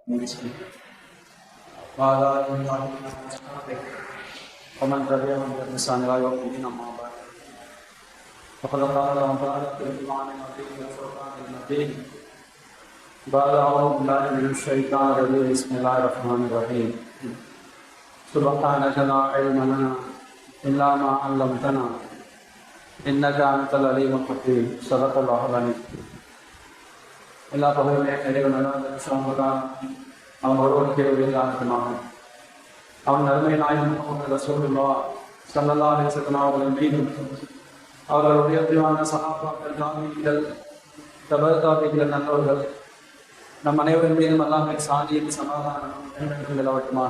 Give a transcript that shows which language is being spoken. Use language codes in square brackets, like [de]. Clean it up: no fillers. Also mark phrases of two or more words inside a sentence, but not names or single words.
[ar] وعلى آله وصحبه ومن تبعهم بإحسان إلى يوم الدين أما بعد فقد قال الله تعالى في القرآن المجيد والفرقان المجيد بعد أعوذ بالله من الشيطان الرجيم بسم الله الرحمن الرحيم سبحانك لا علم لنا إلا ما علمتنا إنك أنت العليم الحكيم صدق الله العظيم. [ta] எல்லா பகுதியும் இறைவன் அவன் ஒருவனுக்கு உரியதானமாக அவன் அருமை நாயகம் முஹம்மது ரசூலுல்லாஹ் [ar] صلى الله عليه وسلم [ta] அவர்கள் மீதும் அவர்களுடைய உயர்வான சஹாபாக்கள் தாபீகள் தபர் நல்லவர்கள் நம் அனைவரின் மீதும் அல்லாஹ்வின் சாந்தியும் சமாதானம் நிலவட்டுமாக.